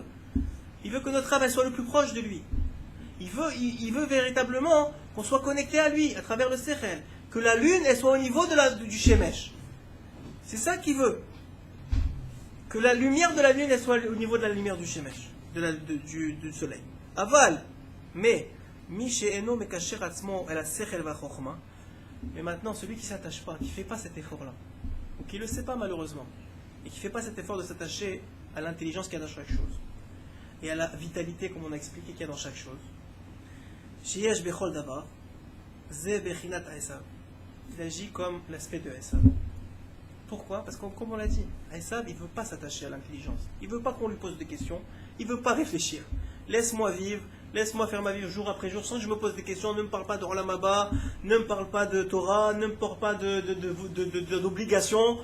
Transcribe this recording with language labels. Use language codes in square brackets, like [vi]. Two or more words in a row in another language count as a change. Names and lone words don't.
[fr] Il veut que notre âme soit le plus proche de lui. Il veut véritablement qu'on soit connecté à lui, à travers le sechel. Que la lune, elle soit au niveau du shemesh. C'est ça qu'il veut. Que la lumière de la lune, elle soit au niveau de la lumière du shemesh, du soleil. Aval, mais, [he] מי שאינו מקשר עצמו אל שכל וחכמה. [fr] Mais maintenant, celui qui ne s'attache pas, qui ne fait pas cet effort-là, ou qui ne le sait pas malheureusement, et qui ne fait pas cet effort de s'attacher à l'intelligence qu'il y a dans chaque chose, et à la vitalité, comme on a expliqué, qu'il y a dans chaque chose, [he] שיש בכל דבר, זה בחינת עשו. [fr] Il agit comme l'aspect de Esav. Pourquoi? Parce que, comme on l'a dit, Esav, il ne veut pas s'attacher à l'intelligence. Il ne veut pas qu'on lui pose des questions. Il ne veut pas réfléchir. Laisse-moi vivre. Laisse-moi faire ma vie jour après jour sans que je me pose des questions. Ne me parle pas de [he] עולם הבא, [fr] ne me parle pas de Torah, ne me parle pas d'obligations.